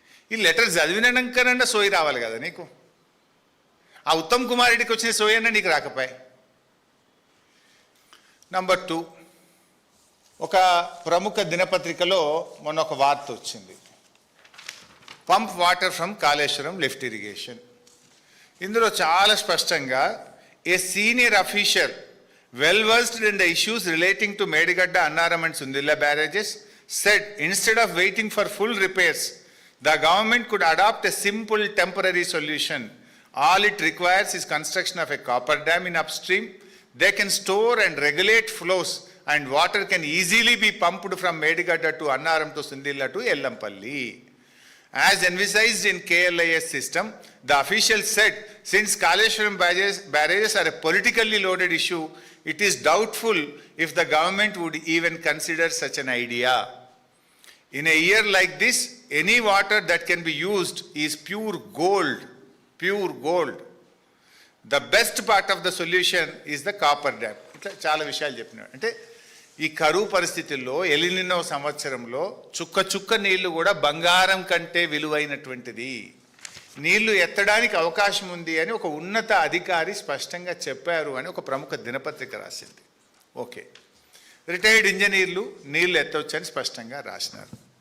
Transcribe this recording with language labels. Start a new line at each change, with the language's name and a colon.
Telugu: ఈ లెటర్ చదివినాకనన్నా సోయి రావాలి కదా నీకు. ఆ ఉత్తమ్ కుమార్ రెడ్డికి వచ్చిన సోయి అన్న నీకు రాకపోయా. నంబర్ 2, ఒక ప్రముఖ దినపత్రికలో మొన్న ఒక వార్త వచ్చింది,
English: Pump water from Kaleshwaram lift irrigation.
Telugu: ఇందులో చాలా స్పష్టంగా
English: A senior official well versed in the issues relating to Medigadda, Annaram and Sundilla barrages said instead of waiting for full repairs, the government could adopt a simple temporary solution. All it requires is construction of a copper dam in upstream. They can store and regulate flows and water can easily be pumped from Medigadda to Annaram to Sundilla to Ellampalli. As envisaged in KLIS system, the official said, since Kaleshwaram barrages are a politically loaded issue, it is doubtful if the government would even consider such an idea. In a year like this, any water that can be used is pure gold, pure gold. The best part of the solution is the copper dam.
Telugu: ఇట్లా చాలా విషయాలు చెప్పినాడు. అంటే ఈ కరువు పరిస్థితుల్లో El Niño సంవత్సరంలో చుక్క చుక్క నీళ్లు కూడా బంగారం కంటే విలువైనటువంటిది. నీళ్లు ఎత్తడానికి అవకాశం ఉంది అని ఒక ఉన్నత అధికారి స్పష్టంగా చెప్పారు అని ఒక ప్రముఖ దినపత్రిక రాసింది. ఓకే, రిటైర్డ్ ఇంజనీర్లు నీళ్లు ఎత్తవచ్చని స్పష్టంగా రాసినారు.